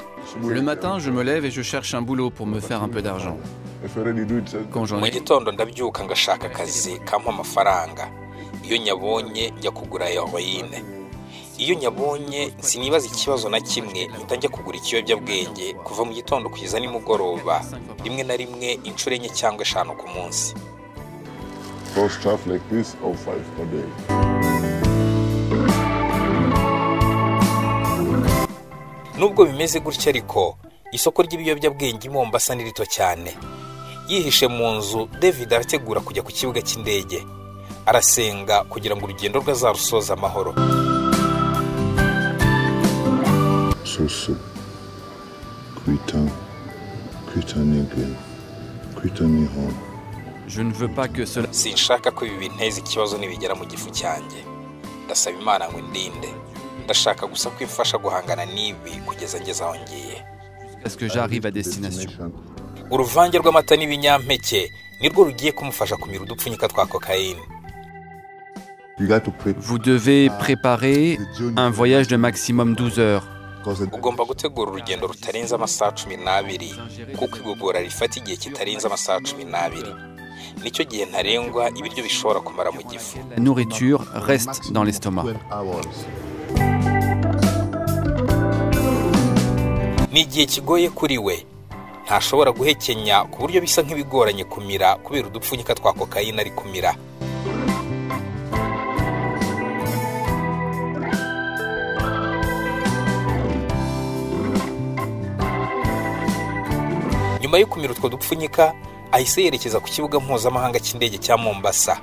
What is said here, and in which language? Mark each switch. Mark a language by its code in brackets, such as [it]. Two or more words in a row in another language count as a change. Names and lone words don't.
[fr] Le matin, je me lève et je cherche un boulot pour me faire un peu d'argent. Quand j'en [rw] Mu [fr] ai, [rw] gitondo ndabyuka ngashaka akazi kampa amafaranga. Iyo nyabonye njya kugura heroine. Iyo nyabonye sinibaza ikibazo na kimwe, mpita njya kugura ikiyobyabwenge kuva mu gitondo kugeza nimugoroba, rimwe na rimwe inshuro 4 cyangwa 5 ku munsi. [en] For stuff like this, or 5 per day. [rw] Nubwo bimeze gutya ariko, isoko ry'ibiyobyabwenge i Mombasa ni rito cyane. Yihishe mu nzu, David arategura kujya ku kibuga cy'indege. Arasenga kugira ngo urugendo rwe azarusoza amahoro. Susu, Kuitani. [fr] je ne veux pas que cela [rw] Sinshaka ko ibi binteza ikibazo nibigera mu gifu cyanjye. Ndasaba Imana ngo indinde. Ndashaka gusa kwifasha guhangana n'ibi kugeza ngeze aho ngiye. [fr] parce que j'arrive à destination. [rw] Uruvange rw'amata n'ibinyampeke nirwo rugiye kumufasha kumira udupfunyika twa cocaine. [fr] Vous devez préparer un voyage de maximum 12 heures. [rw] Ugomba gutegura urugendo rutarenze amasaha 12 kuko igogora rifata igihe kitarenze amasaha 12. Nicyo gihe ntarengwa ibiryo bishobora kumara mu gifu. [fr] La nourriture reste dans l'estomac. [rw] Ni igihe kigoye kuri we. Ntashobora guhekenya ku buryo bisa nk'ibigoranye kumira kubera udupfunyika twa cocaine ari kumira. Nyuma yo kumira utwo dupfunyika, ahise yerekeza ku kibuga mpuzamahanga cy'indege cya Mombasa.